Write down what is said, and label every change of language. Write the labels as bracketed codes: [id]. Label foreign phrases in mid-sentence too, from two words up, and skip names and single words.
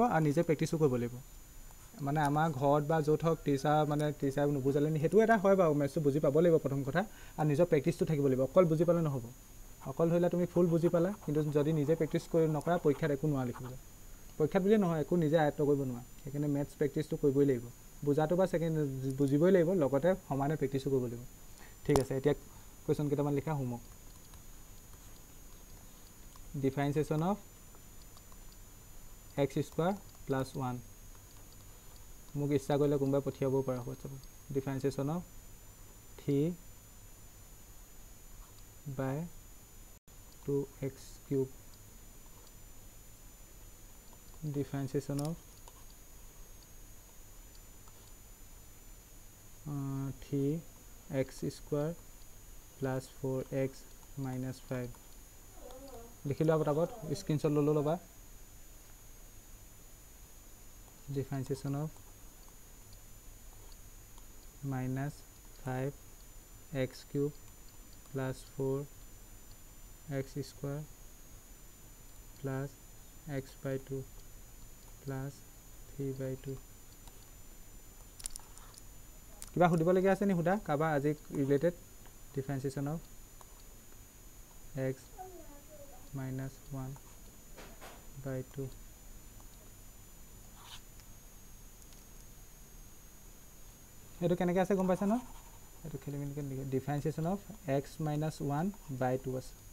[as] আৰু নিজে প্ৰেক্টিছো কৰিব লাগিব মানে আমাৰ ঘৰত বা য'ত হওক টিচাৰ নুবুজালে সেইটো এটা হয় বাৰু মেথছটো বুজি পাব লাগিব প্ৰথম কথা আৰু নিজৰ প্ৰেক্টিছটো থাকিব লাগিব অকল বুজি পালে নহ'ব অকল ধৰিলে তুমি ফুল বুজি পালা কিন্তু যদি নিজে প্ৰেক্টিছ কৰি নকৰা পৰীক্ষাত একো নোৱাৰা লিখিবলৈ পৰীক্ষাত বুলিয়ে নহয় একো নিজে আয়ত্ব কৰিব নোৱাৰা সেইকাৰণে মেথছ প্ৰেক্টিছটো কৰিবই লাগিব বুজাটো বা বুজিবই লাগিব লগতে সমানে প্ৰেক্টিছো কৰিব লাগিব ঠিক আছে এতিয়া কুৱেশ্যন কেইটামান লিখা হোমৱৰ্ক [en] differentiation of [as] x² + 1 মোক ইচ্ছা কৰিলে কোনোবাই পঠিয়াবও পৰা হোৱাটছআপত [en] differentiation of 3/2x³ differentiation of 3x² plus 4x minus 5 [as] লিখি লোৱা পটাপট স্ক্ৰীনশ্বট ল'লো ল'বা [en] differentiation of minus 5x³ plus 4x² plus x/2 plus 3/2 [as] কিবা সুধিবলগীয়া আছে নি সুধা কাবা আজি ৰিলেটেড [en] differentiation of [as] x minus 1/2 এইটো কেনেকৈ আছে গম পাইছা ন এইটো খেলি মেলিকৈ লিখে [en] differentiation of [as] x minus 1/2 আছে